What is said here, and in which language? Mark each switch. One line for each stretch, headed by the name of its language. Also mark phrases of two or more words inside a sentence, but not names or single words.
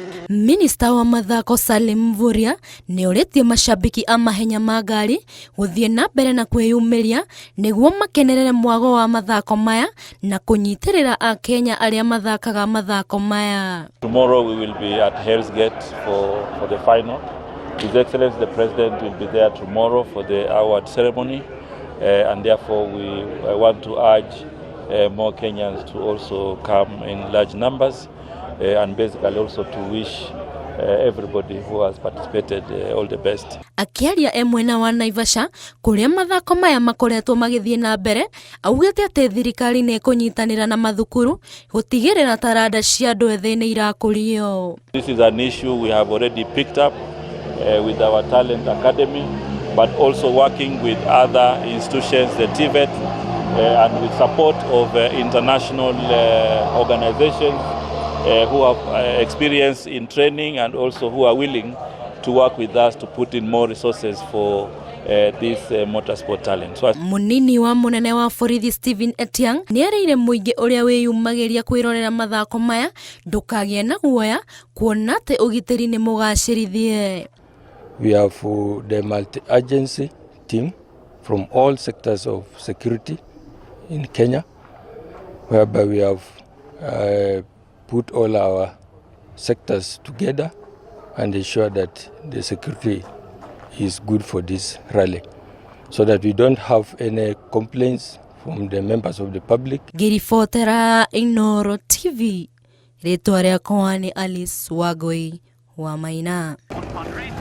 Kikuyu: Minista wa mathako Salim Mvurya nĩ ũrĩtie mashabiki a mahenya ma ngari gũthiĩ na mbere na kwĩyumĩria nĩguo makenerere mwago wa mathako maya na kũnyitĩrĩra a Kenya arĩa mathakaga mathako maya.
English: Tomorrow we will be at Hell's Gate for the final. His Excellency the President will be there tomorrow for the award ceremony, and therefore we want to urge more Kenyans to also come in large numbers. And basically also to wish everybody who has participated all the best.
Kikuyu: Akiaria mwena wa Naivasha kuria mathako maya makoretwo magithie na mbere augite ati thirikari nĩ kũnyitanĩra na mathukuru gutigĩrĩra taranda cia andũ ethĩ nĩ irakũrio.
English: This is an issue we have already picked up with our talent academy, but also working with other institutions, the TVET, and with support of international organizations who have experience in training and also who are willing to work with us to put in more resources for this motorsport talent. So,
Kikuyu: munini wa munene wa borithi Stephen Etiang nĩ erĩire mũingĩ ũrĩa wĩyumagĩria kwĩrorera mathako maya ndũkagĩe na guoya kuona atĩ ũgitĩri nĩ mũgacĩrithie.
English: We have the multi-agency team from all sectors of security in Kenya, whereby we have put all our sectors together and ensure that the security is good for this rally, so that we don't have any complaints from the members of the public.
Kikuyu: Ngĩribotera Inooro TV, rĩtwa rĩakwa nĩ Alice Wagoi wa Maina.